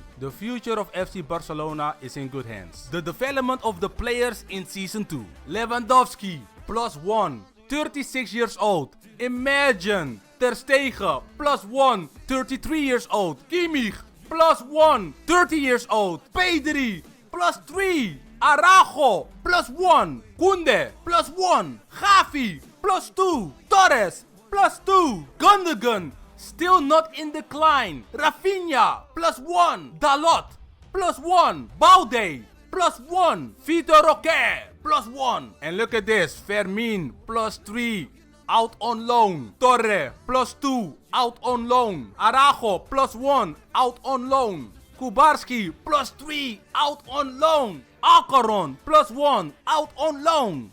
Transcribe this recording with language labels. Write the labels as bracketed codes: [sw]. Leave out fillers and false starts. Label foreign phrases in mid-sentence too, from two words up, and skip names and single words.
[en] The future of FC Barcelona is in good hands. The development of the players in season 2. Lewandowski +1, 36 years old. Imagine. Ter Stegen +1, 33 years old. Kimmich +1, 30 years old. Pedri +3. Araujo +1. Koundé +1. Xavi +2. Torres +2. Gundogan still not in decline. Rafinha +1. Dalot +1. Balde +1. Vitor Roque +1. And look at this. Fermin +3. Out on loan. Torre +2. Out on loan. Araujo +1. Out on loan. Kubarski +3. Out on loan. Alcaron +1. Out on loan.